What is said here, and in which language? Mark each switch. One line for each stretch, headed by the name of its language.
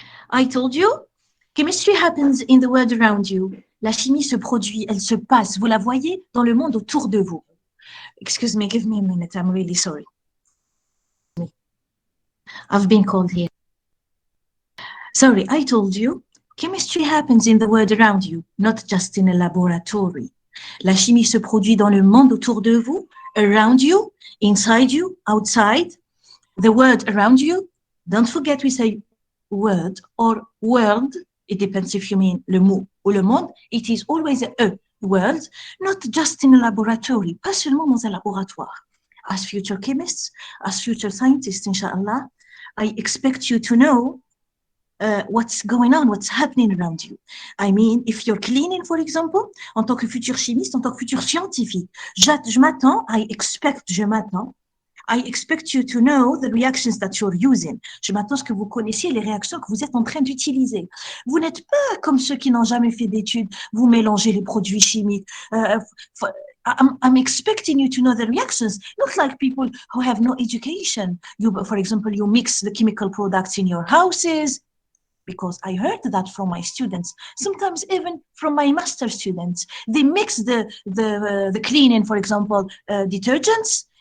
English: I told you, chemistry happens in the world around you.
French: La chimie se produit, elle se passe. Vous la voyez dans le monde autour de vous.
English: Excuse me, give me a minute. I'm really sorry. I've been called here. Sorry, I told you, chemistry happens in the world around you, not just in a laboratory.
French: La chimie se produit dans le monde autour de vous,
English: around you, inside you, outside, the world around you. Don't forget we say word or world. It depends if you mean
French: le mot ou le monde.
English: It is always a world, not just in a laboratory,
French: pas seulement dans un laboratoire.
English: As future chemists, as future scientists, inshallah, I expect you to know what's going on, what's happening around you. I mean, if you're cleaning, for example,
French: en tant que futur chimiste, en tant que futur scientifique,
English: I expect you to know the reactions that you're using.
French: Je m'attends à ce que vous connaissiez les réactions que vous êtes en train d'utiliser. Vous n'êtes pas comme ceux qui n'ont jamais fait d'études. Vous mélangez les produits chimiques.
English: I'm expecting you to know the reactions, not like people who have no education. For example, you mix the chemical products in your houses, because I heard that from my students, sometimes even from my master students. They mix the cleaning, for example, detergents.